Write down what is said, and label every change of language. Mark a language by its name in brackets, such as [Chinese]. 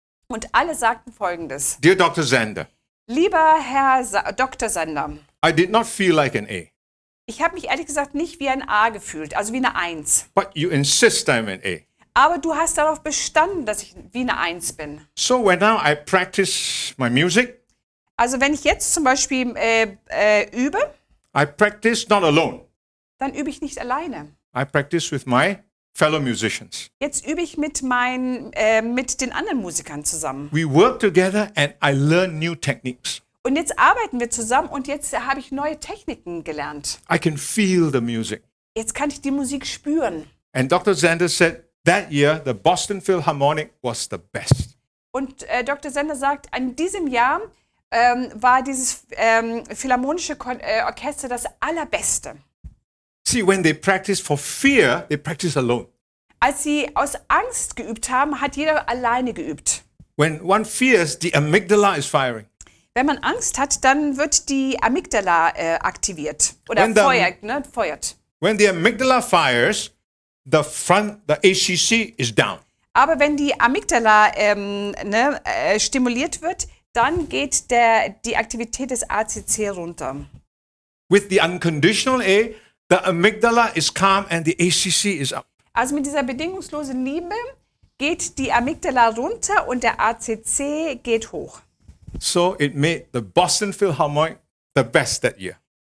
[German] Und alle sagten Folgendes. [English] Dear Dr. Zander, [German] Lieber Herr Dr. Sander, [English] I did not feel like an A, [German] ich habe mich ehrlich gesagt nicht wie ein A gefühlt, also wie eine 1. [English] but you insist I'm an A. [German] Aber du hast darauf bestanden, dass ich wie eine 1 bin. [English] So when now I practice my music, [German] Also wenn ich jetzt zum Beispiel übe, [English] I practice not alone. [German] dann übe ich nicht alleine. [English] I practice with my fellow musicians. [German] Jetzt übe ich mit den anderen Musikern zusammen. [English] We work together and I learn new techniques. [German] Und jetzt arbeiten wir zusammen und jetzt habe ich neue Techniken gelernt. [English] I can feel the music. [German] Jetzt kann ich die Musik spüren. [English] And Dr. Zander said that year the Boston Philharmonic was the best. [German] Und Dr. Sander sagt, an diesem Jahr war dieses Philharmonische Orchester das allerbeste. [English] See, when they practice for fear, they practice alone. [German] Als sie aus Angst geübt haben, hat jeder alleine geübt. [English] When one fears, the amygdala is firing. [German] Wenn man Angst hat, dann wird die Amygdala aktiviert oder [English] When the- [German] feuert. [English] When the amygdala fires, the ACC is down. [German] Aber wenn die Amygdala stimuliert wird, dann geht die Aktivität des ACC runter. [English] With the unconditional A, the amygdala is calm and the ACC is up. [German] Also mit dieser bedingungslosen Liebe geht die Amygdala runter und der ACC geht hoch. [English] So it made the Boston Philharmonic the best that year.